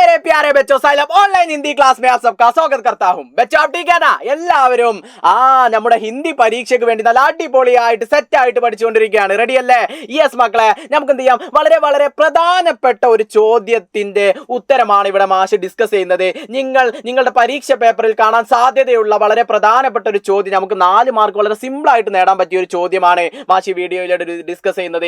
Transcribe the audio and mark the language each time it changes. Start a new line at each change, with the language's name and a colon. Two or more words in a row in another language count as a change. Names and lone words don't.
Hindi: प्यारे बच्चों साइलम ऑनलाइन हिंदी क्लास में आप सबका स्वागत करता हूं। बच्चों आप ठीक है ना?
Malayalam: എല്ലാവരും നമ്മുടെ ഹിന്ദി പരീക്ഷയ്ക്ക് വേണ്ടി നല്ല അടിപൊളിയായിട്ട് സെറ്റ് ആയിട്ട് പഠിച്ചുകൊണ്ടിരിക്കുകയാണ്. റെഡി അല്ലേ? യെസ് മക്കളെ, നമുക്ക് എന്ത് ചെയ്യാം? വളരെ വളരെ പ്രധാനപ്പെട്ട ഒരു ചോദ്യത്തിന്റെ ഉത്തരമാണ് ഇവിടെ മാഷ് ഡിസ്കസ് ചെയ്യുന്നത്. നിങ്ങളുടെ പരീക്ഷ പേപ്പറിൽ കാണാൻ സാധ്യതയുള്ള വളരെ പ്രധാനപ്പെട്ട ഒരു ചോദ്യം, നമുക്ക് 4 മാർക്ക് വളരെ സിമ്പിൾ ആയിട്ട് നേടാൻ പറ്റിയ ഒരു ചോദ്യമാണ് മാഷ് ഈ വീഡിയോയിലൂടെ ഡിസ്കസ് ചെയ്യുന്നത്.